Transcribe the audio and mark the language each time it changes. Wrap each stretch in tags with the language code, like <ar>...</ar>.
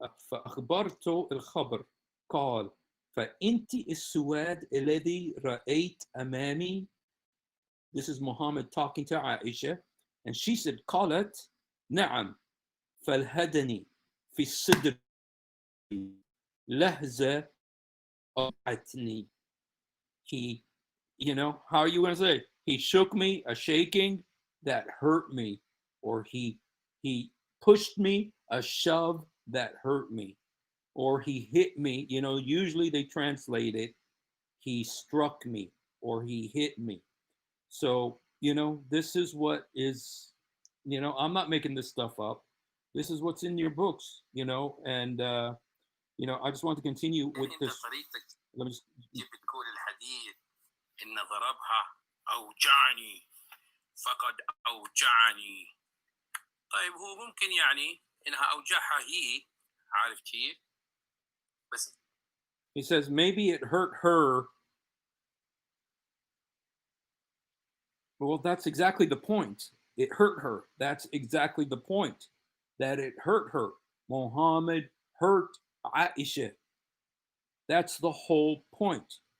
<ar>فأخبرت الخبر قال فأنت السواد الذي رأيت أمامي.</ar> <en>This is Muhammad talking to Aisha, and she said</en> <ar>قالت نعم فالهدني في الصدر لهزة أوجعتني.</ar> <en>He, how are you going to say? He shook me, a shaking that hurt me, or he pushed me, a shove that hurt me, or he hit me. Usually they translate it, he struck me, or he hit me. So, this is what is, I'm not making this stuff up. This is what's in your books, and, I just want to continue with this. Let me just...</en> <ar>بتقول الحديث إن ضربها أوجعني فقد أوجعني. طيب هو ممكن يعني إنها أوجعها هي، عارف كيف؟ بس</ar> <en>he says maybe it hurt her. Well, that's exactly the point. It hurt her. That's exactly the point. That it hurt her. Muhammad hurt Aisha. That's the whole point.</en>